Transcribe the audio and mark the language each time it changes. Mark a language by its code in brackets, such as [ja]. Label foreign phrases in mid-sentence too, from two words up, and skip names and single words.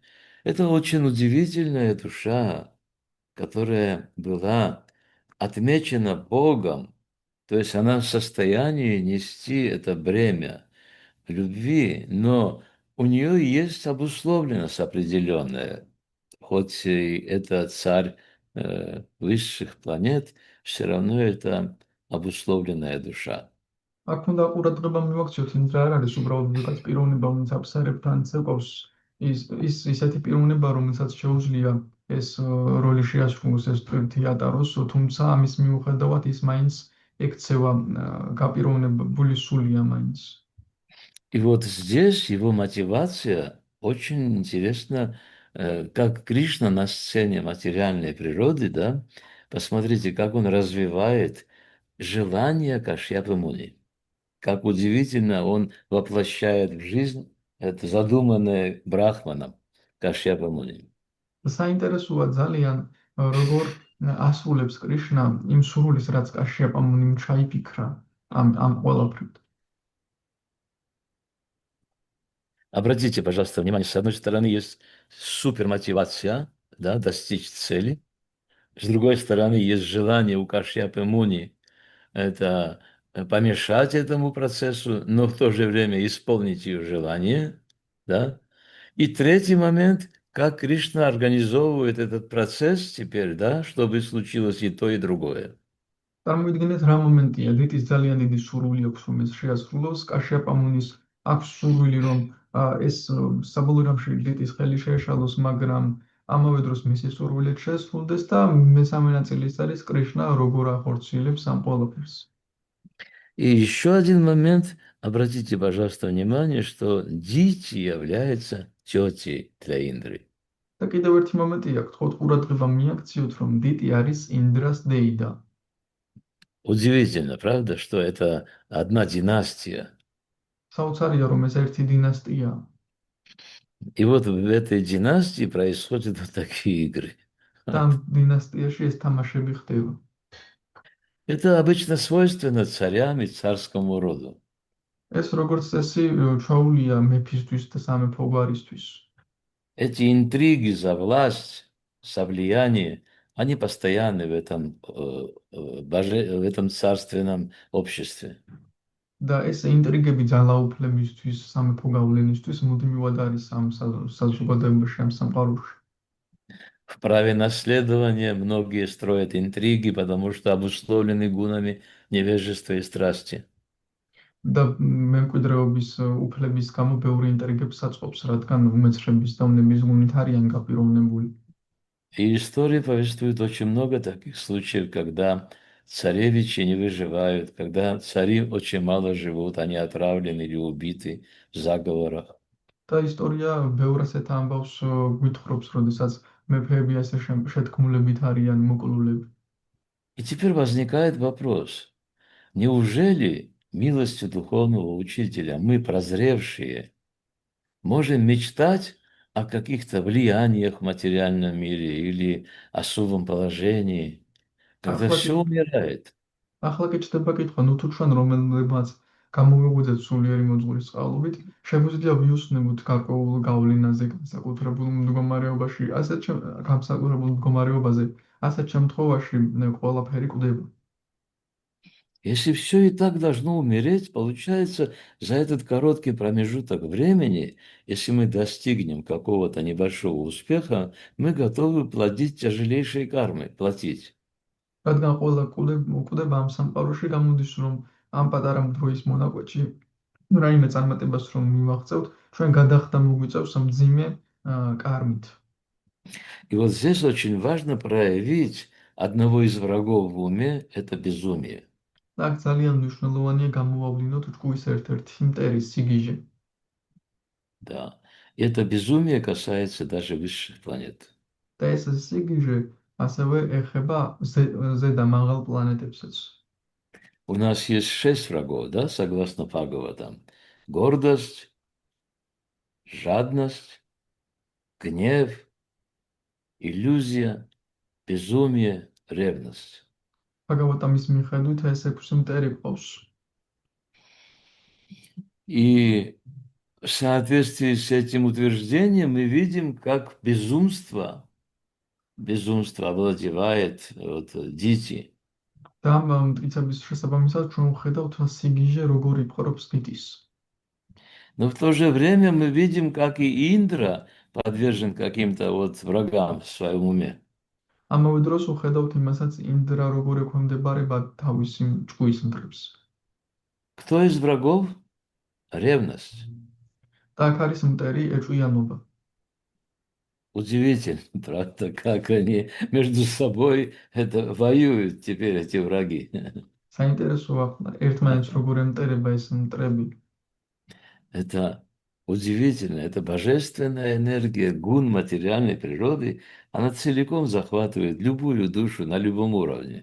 [ru] Это очень удивительная душа, которая была отмечена Богом, то есть она в состоянии нести это бремя любви, но у нее есть обусловленность определенная. Хоть и это царь высших планет, все равно это обусловленная душа. [ka] აქ უნდა ყურადღება მივაქციოთ, ინდრა არ არის უბრალოდ ვიღაც პიროვნება, რომელიც აფსარებთან ცეკვავს, ის ისეთი პიროვნება, რომელსაც შეუძლია ეს როლი შეასრულოს, ეს ტვირთი ატაროს, თუმცა ამის მიუხედავად ის მაინც ექცევა გაპიროვნებული სულია მაინც. [ru] И вот здесь его мотивация очень интересно как Кришна на сцене материальной природы, да, посмотрите, как он развивает желание Кашьяпы Муни. Как удивительно он воплощает в жизнь это задуманное Брахманом Кашьяпа Муни. [ka] საინტერესოა ძალიან როგორ ასრულებს კრიშნა იმ სურვილს, რაც კაშიაპა მუნიმ ჩაიფიქრა ამ ყველაფრით. [ru] Обратите, пожалуйста, внимание, с одной стороны есть супермотивация, да, достичь цели, с другой стороны есть желание у Кашьяпы Муни это помешать этому процессу, но в то же время исполнить ее желание, да. И третий момент, как Кришна организовывает этот процесс теперь, да, чтобы случилось и то, и другое. [ka] წარმოიდგინეთ რა მომენტია, დიტის ძალიან დიდი სურვილი აქვს რომ ეს შეასრულოს, კაშიაპა მუნის აქვს სურვილი რომ ეს საბოლოო ჯამში დიტის ხელი შეეშალოს, მაგრამ ამავე დროს მისი სურვილიც შესრულდეს და მესამე ნაწილი არის კრიშნა როგორ ახორციელებს ამ ყველაფერს. [ru] И еще один момент, обратите, пожалуйста, внимание, что Дити является тетей для Индры. [ka] და კიდევ ერთი მომენტია, გთხოვთ ყურადღება მიაქციოთ, რომ დიტი არის ინდრას დეიდა. [ru] Удивительно, правда, что это одна династия. [ka] საოცარია, რომ ეს ერთი დინასტია. [ru] И вот в этой династии происходят вот такие игры. [ka] და ამ დინასტიაში ეს თამაშები ხდება. [ru] Это обычно свойственно царям и царскому роду. [ka] ეს როგორც წესი ჩვეულია მეფისთვის და სამეფო გვარისთვის. [ru] Эти интриги за власть, за влияние, они постоянны в этом царственном обществе. [ka] და ეს ინტრიგები ძალაუფლებისთვის, სამეფო გავლენისთვის მუდმივად არის ამ საზოგადოებაში, ამ სამყაროში. [ru] В праве наследования многие строят интриги, потому что обусловлены гунами невежества и страсти. [ka] და მემკვიდრეობის უფლების გამო ბევრი ინტრიგებს აწყობს, რადგან უმეცრების და უნების გუნით არიან გაპიროვნებული. [ru] И история повествует очень много таких случаев, когда царевичи не выживают, когда цари очень мало живут, они отравлены или убиты в заговорах. [ka] და ისტორია ბევრ ასეთ ამბავს გვითხრობს, როდესაც მეფეები ასე შეთქმულებით არიან მოკლულები. [ru] И теперь возникает вопрос, неужели милостью духовного учителя мы, прозревшие, можем мечтать о каких-то влияниях в материальном мире или особом положении, когда все умирает? [ka] ახლა კი ჩდება კითხვა, ნუ თუ ჩვენ რომელმაც გამოვიღვიძეთ სულიერი მოძღვრის წყალობით, შეგვიძლია ვიუსნებოთ გარკვეულ გავლენაზე განსაკუთრებულ მდგომარეობაში, განსაკუთრებულ მდგომარეობაზე, ასეთ შემთხვევაში ყველაფერი კვდება. [ru] Если все и так должно умереть, получается, за этот короткий промежуток времени, если мы достигнем какого-то небольшого успеха, мы готовы платить тяжелейшие кармы, платить. [ka] რადგან ყველა კვდება ამ სამყაროში, გამოდის, რომ ამ პატარა დროის მონაკვეთში რაიმე წარმატებას რომ მივაღწევთ, ჩვენ გადახდა მოგვიწევს მძიმე კარმით. [ru] И вот здесь очень важно проявить одного из врагов в уме – это безумие. [ka] აქ ძალიან მნიშვნელოვანია გამოვავლინოთ ჭკუის ერთ-ერთი მტერი სიგიჟე. [ru] Да. И это безумие касается даже высших планет. [ka] და ეს სიგიჟე ასევე ეხება ზედა მაღალ პლანეტებსაც. [ru] У нас есть 6 врагов, да, согласно Бхагаватам. Гордость, жадность, гнев, иллюзия, безумие, ревность. [ka] ბაგავატამის მიხედვით ეს 6 მტერი ყავს. [ru] И в соответствии с этим утверждением мы видим, как безумство овладевает Дити. [ka] და ამ მტკიცების შესაბამისად ჩვენ ვხედავთ სიგიჟე როგორ იპყრობს დიტის. [ru] Но в то же время мы видим, как и Индра подвержен каким-то вот врагам в своем уме. [ka] ამავე დროს ვხედავთ იმასაც ინდრა როგორ ექვემდებარება თავისი ჭკუის მტრებს. [ru] Кто из врагов? Ревность. [ka] და აქ არის მტერი ეჭვიანობა. [ru] Удивительно, правда, как они между собой это воюют теперь, эти враги. [ka] საინტერესოა ერთმანეთს როგორ ემტერება ეს მტრები. [ru] Это Удивительно, это божественная энергия, гун материальной природы, она целиком захватывает любую душу на любом уровне.